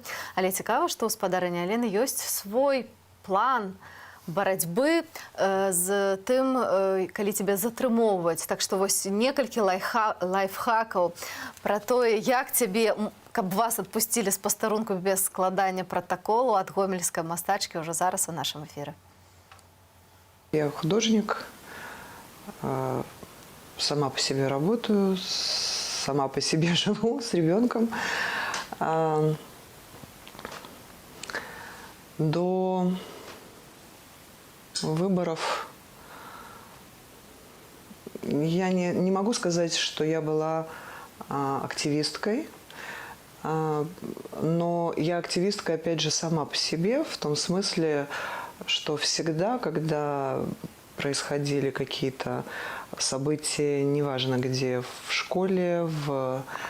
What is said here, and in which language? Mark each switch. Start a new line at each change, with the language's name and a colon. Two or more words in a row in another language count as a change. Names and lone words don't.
Belarusian: Але цікава, што ў спадарыні Алены ёсць свой план барацьбы з тым, калі цябе затрымоўваць. Так што вось некалькі лайфхакаў пра тое, як цябе, каб вас адпусцілі з пастарунку без складання пратаколу ад гомельскай мастачкі ўжо зараз у нашым эфіры.
Russian: Я художник, сама по себе работаю, сама по себе живу с ребенком. До выборов я не могу сказать, что я была активисткой, но я активистка, опять же, сама по себе, в том смысле, что всегда, когда происходили какие-то события, неважно где, в школе, в